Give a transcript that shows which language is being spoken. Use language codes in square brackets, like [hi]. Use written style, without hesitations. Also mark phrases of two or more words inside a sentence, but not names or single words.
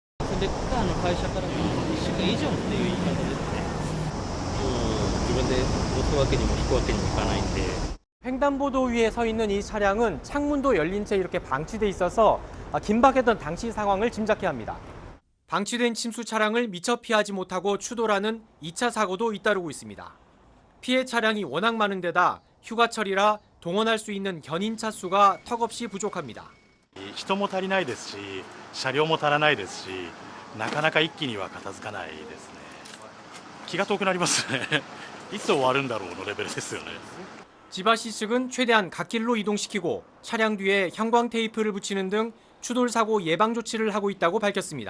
[ko] 횡단보도 위에 서 있는 이 차량은 창문도 열린 채 이렇게 방치돼 있어서 긴박했던 당시 상황을 짐작해야 합니다. 방치된 침수 차량을 미처 피하지 못하고 추돌하는 2차 사고도 잇따르고 있습니다. 피해 차량이 워낙 많은 데다 휴가철이라 동원할 수 있는 견인차 수가 턱없이 부족합니다. [ja] 人も足りないですし、車両も足らないですし、なかなか一気には片付かないですね。気が遠くなりますね。いつ終わるんだろうのレベルですよね。 [ko] 지바시 측은 최대한 갓길로 이동시키고 차량 뒤에 형광 테이프를 붙이는 등 추돌 사고 예방 조치를 하고 있다고 밝혔습니다.